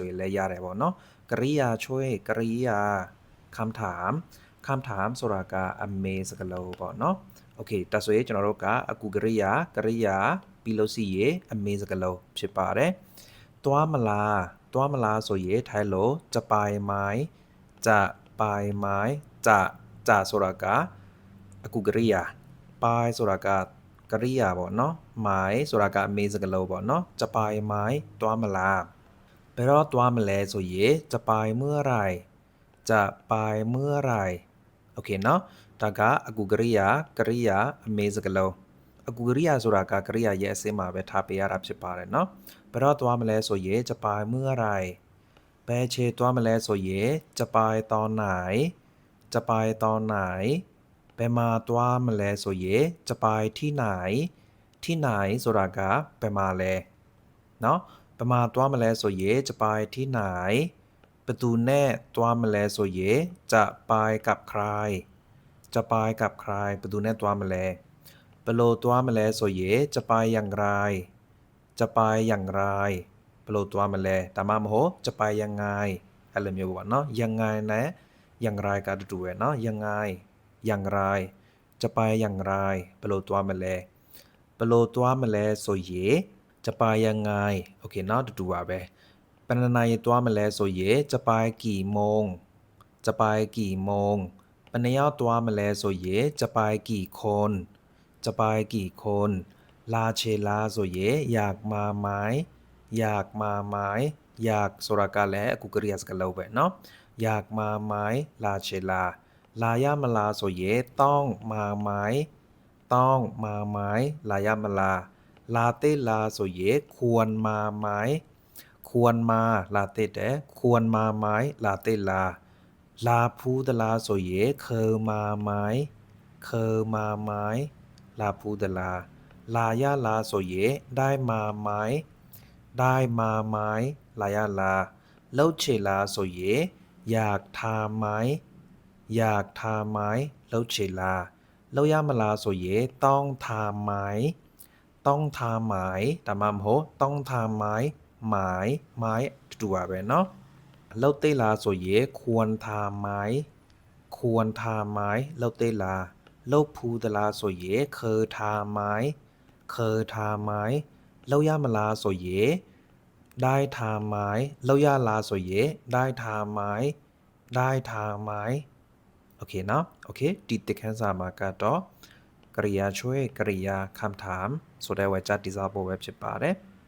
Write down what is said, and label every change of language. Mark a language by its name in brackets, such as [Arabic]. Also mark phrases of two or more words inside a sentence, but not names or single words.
[Burmese] ရင်လည်းရတယ်ပေါ့နော်ကရိယာချွေးကရိယာคำถามဆိုတာကအမေစကားလုံးပေါ့နော်โอเคဒါဆိုရင်ကျွန်တော်တို့ကအကူကရိယာပြီးလို့ရှိရင်အမေစကားလုံးဖြစ်ပါတယ်သွားမလားဆိုရင်ထိုင်လို့ [Thai] จะไปไหมจะ [Burmese] ဆိုတာကအကူကရိယာไปဆိုတာကကရိယာပေါ့နော်ไหมဆိုတာကအမေစကားလုံးပေါ့နော် [Thai] จะไปไหม [Burmese] သွားမလားဘယ်တော့သွားမလဲဆိုရင် [Thai] จะไปเมื่อไหร่จะไปเมื่อไหร่โอเคเนาะ [Burmese] ဒါကအကူကရိ ယာအမေစကားလုံးအကူကရိယာဆိုတာကကရိယာရဲ့အစင်းမှာပဲထားပေးရတာဖြစ်ပါတယ်เนาะဘယ်တော့သွားမလဲဆိုရင် [Thai] จะไปเมื่อไหร่ [Burmese] ဘယ်ခြေသွားမလဲဆိုရင် [Thai] จะไปตอนไหนจะไปตอนไหน [Burmese] ဘယ်မှာသွားမလဲဆိုရင် [Thai] จะไปที่ไหน [Burmese] ဆိုတာကဘယ်မှာလဲเนาะဘယ်မှာသွားမလဲဆိုရင် [Thai] จะไปที่ไหน [Burmese] ဘယ်သူနဲ့သွား မလဲဆိုရင် [Thai] จะไปกับใครจะไปกับใคร [Burmese] ဘယ်သူနဲ့သွားမလဲဘယ်လိုသွားမလဲဆိုရင် [Thai] จะไปอย่างไรจะไปอย่างไร [Burmese] ဘယ်လိုသွားမလဲဒါမှမဟုတ် [Thai] จะไปยังไง [Burmese] အဲ့လိုမျိုးပေါ့ [Thai] เนาะยังไง [Burmese] နဲ့อย่างไรကတူပဲ [Thai] เนาะยังไงอย่างไรจะไปอย่างไร [Burmese] ဘယ်လိုသွားမလဲဘယ်လိုသွားမလဲဆိုရင် [Thai] จะไปยังไง โอเคเนาะ [Burmese] တူပါပဲဘယ်နှစ်နာရီသွားမလဲဆိုရင် [Thai] จะไปกี่โมงจะไปกี่โมง [Burmese] ဘယ်နှစ်ယောက်သွားမလဲဆိုရင် [Thai] จะไปกี่คนจะไปกี่คน [Burmese] လာချေလားဆိုရင် [Thai] อยากมาไหมอยากมาไหมอยาก [Burmese] ဆိုတာကလည်းအခုကရိယာစကားလုံး ပဲ [Thai] เนาะอยากมาไหม [Burmese] လာချေလားလာရမလားဆိုရင် [Thai] ต้องมาไหมต้องมาไหม [Burmese] လာရမလားလာသိလားဆိုရင် [Thai] ควรมาไหมควรมา [Burmese] လာသိတယ် [Thai] ควรมาไหม [Burmese] လာသိလားလာဖူးသလားဆိုရင် [Thai] เคยมาไหมเคยมาไหม [Burmese] လာဖူးသလားလာရလားဆိုရင် [Thai] ได้มาไหมได้มาไหม [Burmese] လာရလားလှုပ်ချေလားဆိုရင် [Thai] อยากทำไหมอยากทำไหม [Burmese] လှုပ်ချေလားလှုပ်ရမလားဆိုရင်ต้อง [Thai] ทำไหมต้องทำไหมဒါမှမဟုတ်ต้องทำไหมไหม [Burmese] တူပါပဲ [Thai] เนาะလှုပ် [Burmese] သိလားဆိုရင် [Thai] ควรทำไหมควรทำไหม [Burmese] လှုပ်သိလားလှုပ်ဖူးသလားဆိုရင် [Thai] เคยทำไหมเคยทำไหม [Burmese] လှုပ်ရမလားဆိုရင် [Thai] ได้ทำไหม [Burmese] လှုပ်ရလားဆိုရင် [Thai] ได้ทำไหมได้ทำไหมโอเคเนาะโอเค [Burmese] ဒီတစ်ခန်းစာမှာကတော့ကရိယာချွေးကရိယာคำถามဆိုတဲ့ဝေချာတိစားဖို့ပဲဖြစ်ပါတယ်